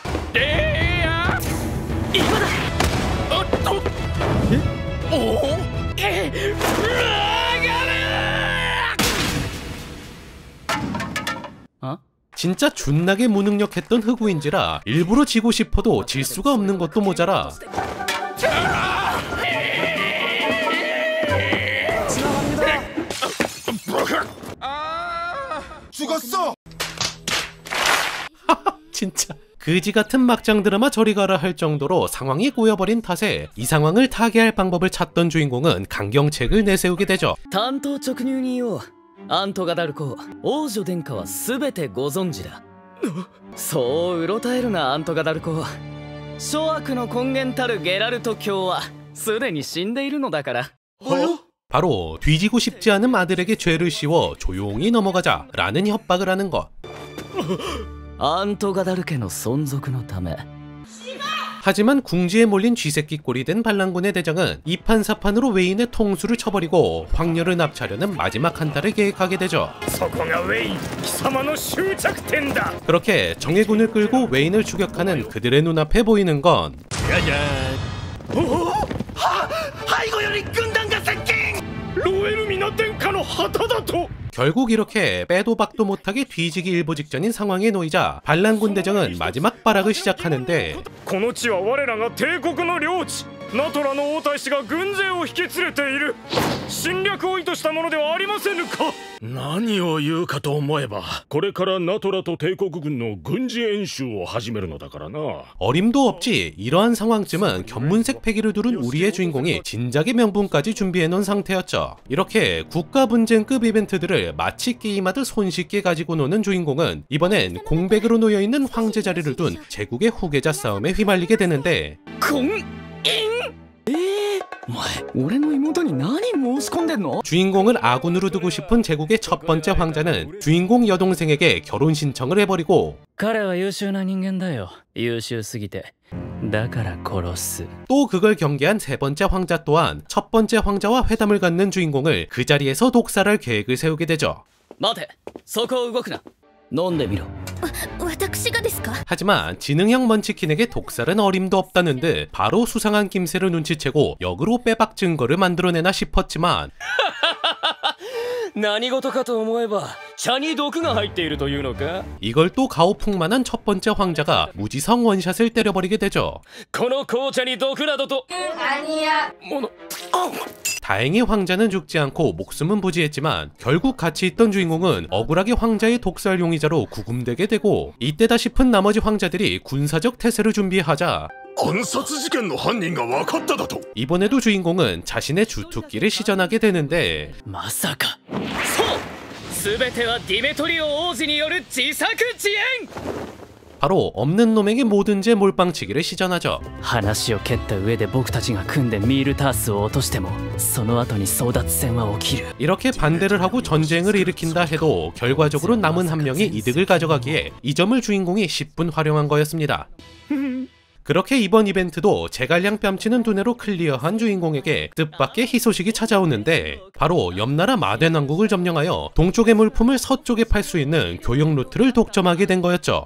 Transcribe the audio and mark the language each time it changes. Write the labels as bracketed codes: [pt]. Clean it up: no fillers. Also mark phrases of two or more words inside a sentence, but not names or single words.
[ja] 今だ。おっと。おお。あ [ko] 진짜 존나게 무능력했던 흑우인지라 일부러 지고 싶어도 질 수가 없는 것도 모자라 죽었어. 진짜 그지 같은 막장 드라마 저리 가라 할 정도로 상황이 꼬여버린 탓에 이 상황을 타개할 방법을 찾던 주인공은 강경책을 내세우게 되죠. [ja] 単刀直入に言おう。アントガダル公王女殿下は全てご存知だ。そううろたえるなアントガダル公。諸悪の根源たるゲラルト教はすでに死んでいるのだから。 [ko] 바로 뒤지고 싶지 않은 아들에게 죄를 씌워 조용히 넘어가자 라는 협박을 하는 것. [ja] アントガダル家の存続のため。 [ko] 하지만 궁지에 몰린 쥐새끼 꼴이 된 반란군의 대장은 이판사판으로 웨인의 통수를 쳐버리고 황녀를 납치하려는 마지막 한타를 계획하게 되죠. [ja] そこがウェイン貴様の終着点だ。 [ko] 그렇게 정예군을 끌고 웨인을 추격하는 그들의 눈앞에 보이는 건 [ja] 背後より軍団が接近。ロエルミナ殿下の旗だと。 [ko] 결국 이렇게 빼도 박도 못하게 뒤지기 일보 직전인 상황에 놓이자 반란군 대장은 마지막 발악을 시작하는데, [ja] この地は我らが帝国の領地。ナトラの王太子が軍勢を引き連れている。侵略を意図したものではありませぬか。何を言うかと思えば、これからナトラと帝国軍の軍事演習を始めるのだからな。 [ko] 어림도 없지 이러한 상황쯤은 견문색 패기를 두른 우리의 주인공이 진작의 명분까지 준비해놓은 상태였죠. 이렇게 국가분쟁급 이벤트들을 마치 게임하듯 손쉽게 가지고 노는 주인공은 이번엔 공백으로 놓여있는 황제 자리를 둔 제국의 후계자 싸움에 휘말리게 되는데, [ja] お前俺の妹に何申し込んでんの？ [ko] 주인공을 아군으로 두고 싶은 제국의 첫 번째 황자는 주인공 여동생에게 결혼 신청을 해버리고, [ja] 彼は優秀な人間だよ。優秀すぎてだから殺す。 [ko] 또 그걸 경계한 세 번째 황자 또한 첫 번째 황자와 회담을 갖는 주인공을 그 자리에서 독살할 계획을 세우게 되죠. [ja] 待て、そこを動くな。飲んでみろ。私がですか？ [ko] 하지만 지능형 먼치킨에게 독살은 어림도 없다는 듯 바로 수상한 낌새를 눈치채고 역으로 빼박 증거를 만들어내나 싶었지만 [ja] 何事かと思えば茶に毒が入っているというのか？ [ko] 이걸 또 가오풍만한 첫 번째 황자가 무지성 원샷을 때려버리게 되죠. [ja] この紅茶に毒などと。 [ko] 다행히 황자는 죽지 않고 목숨은 부지했지만 결국 같이 있던 주인공은 억울하게 황자의 독살 용의자로 구금되게 되고, 이때다 싶은 나머지 황자들이 군사적 태세를 준비하자 [ja] 暗殺事件の犯人が分かっただと。 [ko] 이번에도 주인공은 자신의 주특기를 시전하게 되는데 [ja] まさか。そう全てはディメトリオ王子による自作自演。 [ko] 바로 없는 놈에게 뭐든지 몰빵치기를 시전하죠. [ja] 話を蹴った上で僕たちが組んでミールタースを落としてもその後に争奪戦は起きる。 [ko] 이렇게 반대를 하고 전쟁을 일으킨다 해도 결과적으로 남은 한 명이 이득을 가져가기에 이 점을 주인공이 10분 활용한 거였습니다. 그렇게 이번 이벤트도 제갈량 뺨치는 두뇌로 클리어한 주인공에게 뜻밖의 희소식이 찾아오는데 바로 옆나라 마덴 왕국을 점령하여 동쪽의 물품을 서쪽에 팔 수 있는 교역 루트를 독점하게 된 거였죠.